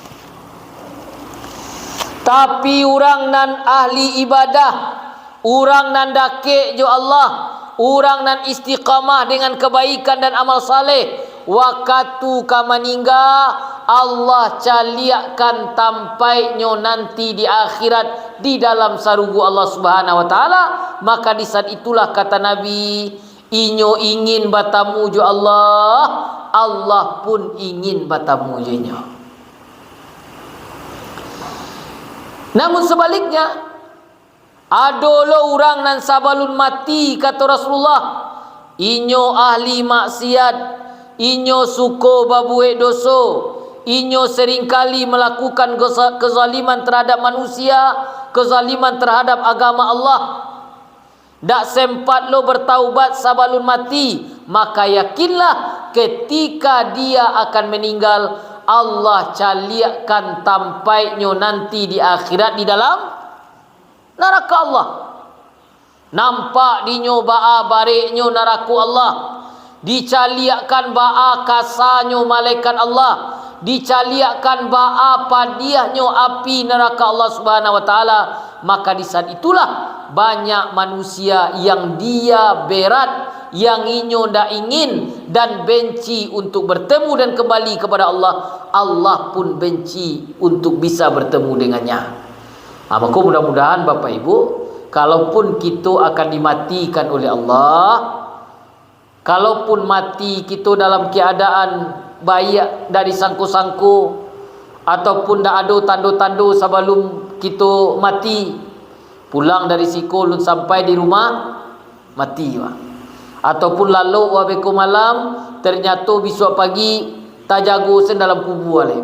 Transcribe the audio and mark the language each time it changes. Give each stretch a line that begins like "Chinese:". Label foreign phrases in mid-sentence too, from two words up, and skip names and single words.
Minangkabau: Tapi orang nan ahli ibadah, orang nan dakik jo Allah, orang nan istiqamah
Indonesian: dengan kebaikan dan amal saleh,
Minangkabau: waktu ka meninggal Allah caliakkan tampainya nanti di akhirat di dalam sarugu Allah
Arabic: سبحانه وتعالى.
Indonesian: Maka di saat itulah kata Nabi,
Minangkabau: inyo ingin batamu jo Allah, Allah pun ingin batamu jo inyo.
Indonesian: Namun sebaliknya,
Minangkabau: adolo orang nan sabalun mati kata Rasulullah, inyo ahli maksiat, inyo suko babuhe doso, inyo seringkali
Indonesian: melakukan kezaliman terhadap manusia, kezaliman terhadap agama Allah.
Minangkabau: Dak sempat lo
Indonesian: bertaubat
Minangkabau: sabalun mati,
Indonesian: maka yakinlah ketika dia akan meninggal, Allah caliakan tampaknya nanti di akhirat di dalam neraka Allah.
Minangkabau: Nampak dinyo ba'a bareknyo neraka Allah, dicaliakan ba'a kasarnyo malaikat Allah, dicaliakan ba'a padiahnya api neraka Allah
Arabic: سبحانه وتعالى.
Indonesian: Maka di saat itulah banyak manusia yang dia berat, yang
Minangkabau: inyo ndak ingin
Indonesian: dan benci untuk bertemu dan kembali kepada Allah. Allah pun benci untuk bisa bertemu dengannya. Maka mudah-mudahan Bapak Ibu, kalaupun kita akan dimatikan oleh Allah, kalaupun mati kita dalam keadaan baik dari sangku-sangku, ataupun dak ada tanda-tanda sebelum kita mati, pulang dari sekolah sampai di rumah mati, ataupun lalu wabeku malam ternyata besok pagi
Minangkabau: tajago sen dalam kubur ale.